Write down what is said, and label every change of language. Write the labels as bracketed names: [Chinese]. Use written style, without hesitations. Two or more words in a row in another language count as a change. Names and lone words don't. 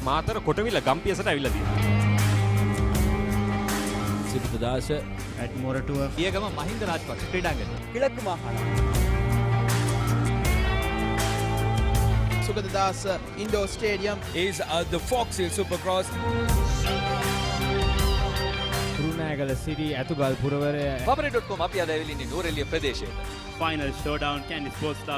[Sinhala] මාතර කොටවිල ගම්පියසට ඇවිල්ලා තියෙනවා. සිරිතදාස ඇඩ්මොරටුව පියගම මහින්ද රාජපක්ෂ ක්‍රීඩාංගණය [Tamil] கிழக்கு மாகாணம் [English] සුගතදාස indoor stadium is the Fox Hill Supercross. [Sinhala] කට්නායකල සිරි ඇතුගල් පුරවරය Papare.com අපි අද ඇවිල්ලා ඉන්නේ නුවරඑළිය ප්‍රදේශයේ. [English] Final showdown Candy Sports Club.